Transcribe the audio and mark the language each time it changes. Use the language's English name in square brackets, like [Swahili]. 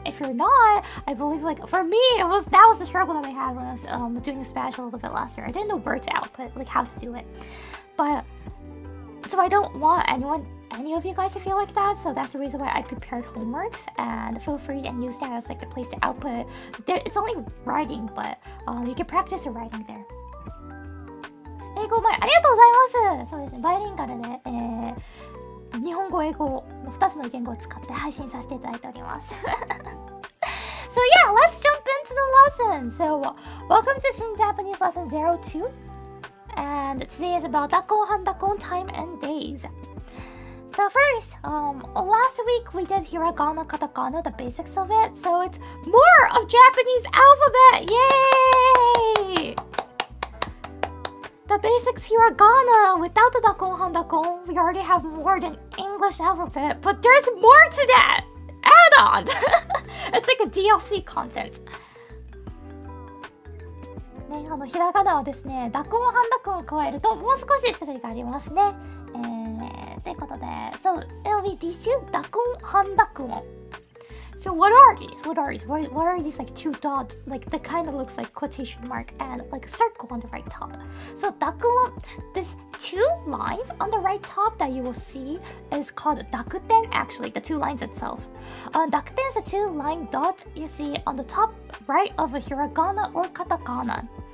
[English] If you're not, I believe, like, for me, that was the struggle that I had when I was doing Spanish a little bit last year. I didn't know where to output, like how to do it. But so I don't want any of you guys to feel like that, so that's the reason why I prepared homeworks, and feel free and use that as like the place to output. It's only writing, but you can practice your writing there. [Japanese] 英語前ありがとうございます。そうですね、バイリンガルで、日本語英語の2つの言語を使って配信させていただいております。 [English] So yeah, let's jump into the lesson. So welcome to Shin Japanese lesson 02. And today is about Dakuon, handakuon, time and days. So first, last week we did hiragana, katakana, the basics of it. So it's more of Japanese alphabet. Yay! The basics hiragana without the Dakuon, handakuon. We already have more than English alphabet, but there's more to that. Add-on. It's like a DLC content. [Japanese] ね、ひらがなはですね、ダクオン、ハンダクオンを加えるともう少し種類がありますね。ということで、 [English] So it'll be these two, ダクオン、ハンダクオン。 So what are these? What are these like two dots? Like that kind of looks like quotation mark and like a circle on the right top. So Dakuon, this two lines on the right top that you will see is called Dakuten. Actually, the two lines itself. Dakuten is a two-line dot you see on the top right of a hiragana or katakana.